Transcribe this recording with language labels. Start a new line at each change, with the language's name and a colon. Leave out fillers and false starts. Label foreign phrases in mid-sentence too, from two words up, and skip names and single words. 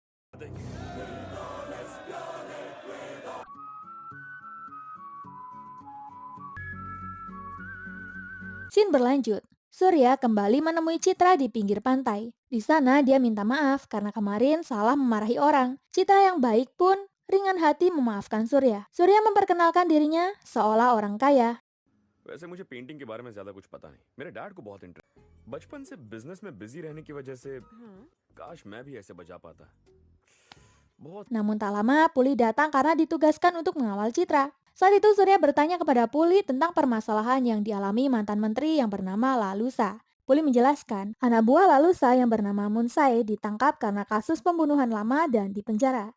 Indonesian: Scene berlanjut. Surya kembali menemui Citra di pinggir pantai. Di sana dia minta maaf karena kemarin salah memarahi orang. Citra yang baik pun ringan hati memaafkan Surya. Surya memperkenalkan dirinya seolah orang kaya.
Hindi: वैसे मुझे पेंटिंग के बारे में ज्यादा कुछ पता नहीं। मेरे डैड को बहुत इंटरेस्ट। बचपन से बिजनेस में बिजी रहने की वजह से काश मैं भी ऐसे बजा पाता।
Indonesian: Namun tak lama, Puli datang karena ditugaskan untuk mengawal Citra. Saat itu Surya bertanya kepada Puli tentang permasalahan yang dialami mantan menteri yang bernama Lalusa. Puli menjelaskan, anak buah Lalusa yang bernama Munsai ditangkap karena kasus pembunuhan lama dan dipenjara.